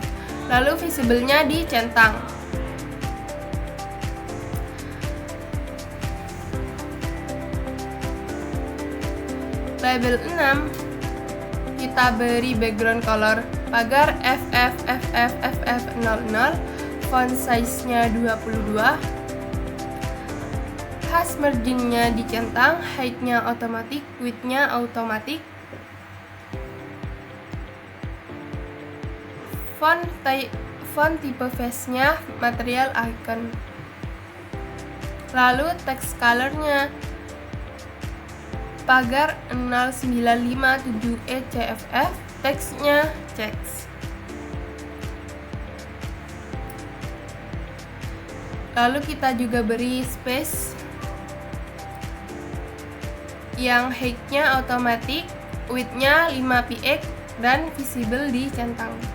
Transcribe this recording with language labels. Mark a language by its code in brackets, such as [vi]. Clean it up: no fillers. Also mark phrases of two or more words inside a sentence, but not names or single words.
[id] Lalu visible-nya dicentang. Label 6 kita beri [en] background color [id] pagar FFFFFF00, [en] font size- [id] nya 22, [en] hash margin- [id] nya dicentang, height-nya automatic, width-nya automatic. [en] Font type face- [id] nya [en] material icon. [id] Lalu [en] text color- [id] nya pagar 0957ECFF, text-nya checks. Lalu kita juga beri space yang height-nya automatic, width-nya 5 px dan visible dicentang.